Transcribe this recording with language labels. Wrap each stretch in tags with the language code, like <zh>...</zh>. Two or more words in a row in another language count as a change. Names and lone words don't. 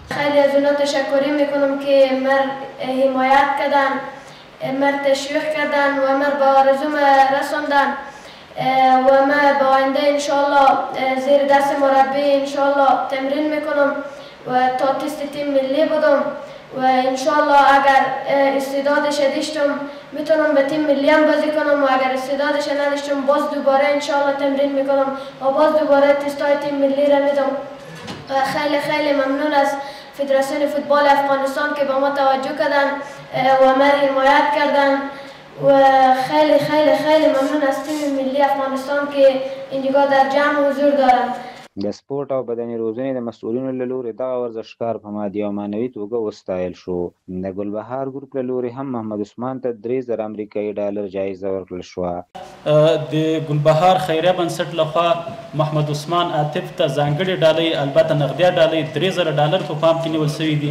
<fa>خیلی از اونا تشکری میکنم که مر حمایت کردن، مر تشویق کردن و مر به آرزوم رساندن و من به آینده انشالله زیر دست مربی انشالله تمرین میکنم و تا تست تیم ملی بدم و انشالله اگر استعدادش داشتم میتونم به تیم ملی هم بازی کنم و اگر استعدادش نداشتم باز دوباره انشالله تمرین میکنم و باز دوباره تستای تیم ملی را میدم. خیلی خیلی ممنون از فدراسیون فوتبال افغانستان که به ما توجه کردن و ما حمایت کردن و خیلی خیلی خیلی ممنون از تیم ملی افغانستان که اینجا در جمع حضور دارند.</fa> <ps>د سپورټ او بدني روزنې د مسؤلینو له لوري دغه ورزشکار په مادي او معنوي توګه وستایل شو. د ګلبهار ګروپ له لوري هم محمد عثمان ته 3000 امریکایي ډالر جایزه ورکړل شوه. د ګلبهار خیریه بنسټ لخوا محمد عثمان عاطف ته ځانګړې ډالۍ، البته نغدیه ډالۍ 3000 ډالر په پام کې نیول شوي دي.</ps>